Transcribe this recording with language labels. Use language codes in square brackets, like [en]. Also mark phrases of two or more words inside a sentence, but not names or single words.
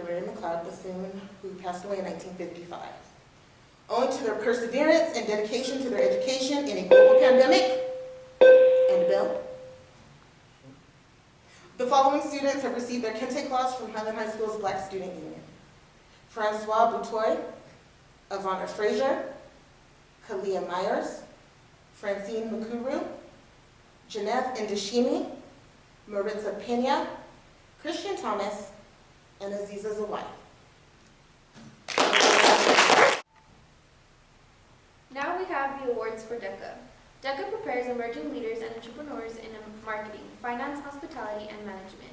[en] Mary McLeod Bethune, who passed away in 1955. Owing to their perseverance and dedication to their education in a global pandemic, and a bill, the following students have received their Kente Clause from Highland High School's Black Student Union. Francois Boutoy, Ivana Frazier, Kalia Myers, Francine Makuru, Jeanette Ndeshimi, Maritza Pena, Christian Thomas, and Aziza Zawai. Now we have the awards for DECA. DECA prepares emerging leaders and entrepreneurs in marketing, finance, hospitality, and management.